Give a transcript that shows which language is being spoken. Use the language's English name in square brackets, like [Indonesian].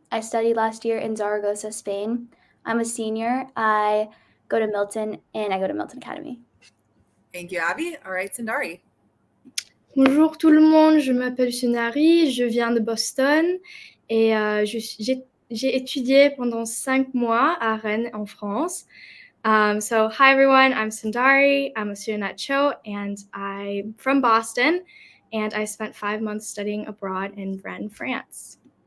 [English] I studied last year in Zaragoza, Spain. I'm a senior. I go to Milton and I go to Milton Academy. Thank you, Abby. All right, Sundari. [French] Bonjour tout le monde, je m'appelle Sunari, je viens de Boston et j'ai étudié pendant 5 mois à Rennes en France. [English] So hi everyone, I'm Sundari, I'm a student at Cho and I'm from Boston and I spent 5 months studying abroad in Rennes, France.